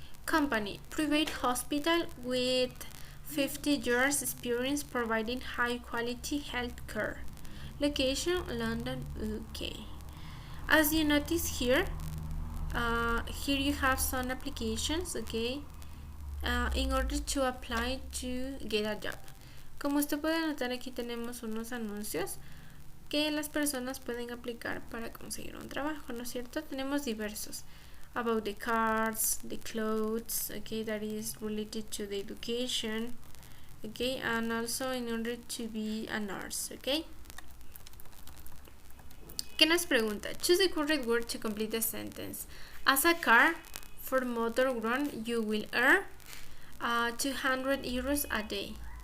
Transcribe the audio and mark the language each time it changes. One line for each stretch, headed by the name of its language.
English: Company, private hospital with 50 years experience providing high quality health care. Location, London, UK. As you notice here, here you have some applications, okay, in order to apply to get a job.
Spanish: Como usted puede notar, aquí tenemos unos anuncios que las personas pueden aplicar para conseguir un trabajo, ¿no es cierto? Tenemos diversos.
English: About the cars, the clothes, okay, that is related to the education, okay, and also in order to be a nurse, okay.
Spanish: ¿Qué nos pregunta?
English: Choose the correct word to complete the sentence. As a car for motor ground, you will earn 200 euros a day.